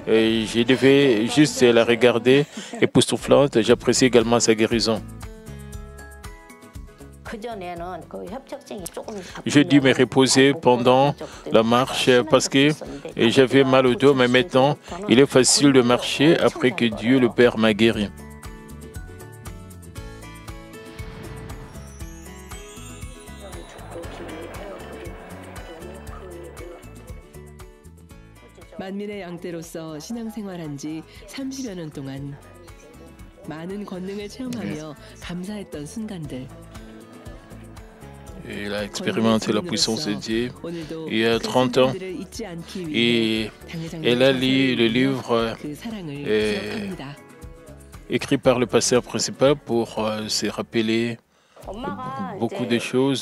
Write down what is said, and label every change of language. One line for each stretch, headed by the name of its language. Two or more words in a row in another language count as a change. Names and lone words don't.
French: Je devais juste la regarder époustouflante. J'apprécie également sa guérison. J'ai dû me reposer pendant la marche parce que j'avais mal au dos, mais maintenant, il est facile de marcher après que Dieu le Père m'a guéri.
Korean: 만민의 양떼로서 신앙생활한 지 30여 년 동안 많은 권능을 체험하며 감사했던 순간들.
French: Il a expérimenté la puissance de Dieu il y a 30 ans et elle a lu le livre écrit par le pasteur principal pour se rappeler beaucoup de choses.